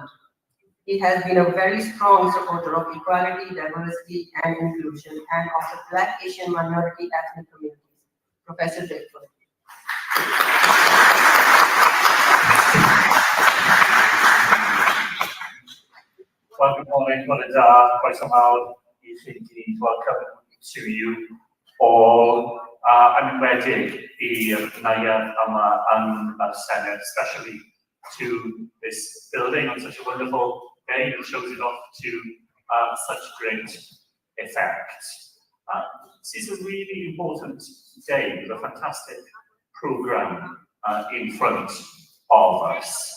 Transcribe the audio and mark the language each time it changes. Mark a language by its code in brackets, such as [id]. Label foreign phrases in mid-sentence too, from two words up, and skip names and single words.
[en] He has been a very strong supporter of equality, diversity, and inclusion, and of the Black, Asian, minority, ethnic communities. Professor Drakeford. Well, good morning, [cy] croeso mawr I chi gyd. [en] Welcome to you all. [cy] I'm enwedig i'r nair yma yn y Senedd, [en] especially to this building on such a wonderful day that shows it off to such great effect. This is a really important day with a fantastic programme in front of us.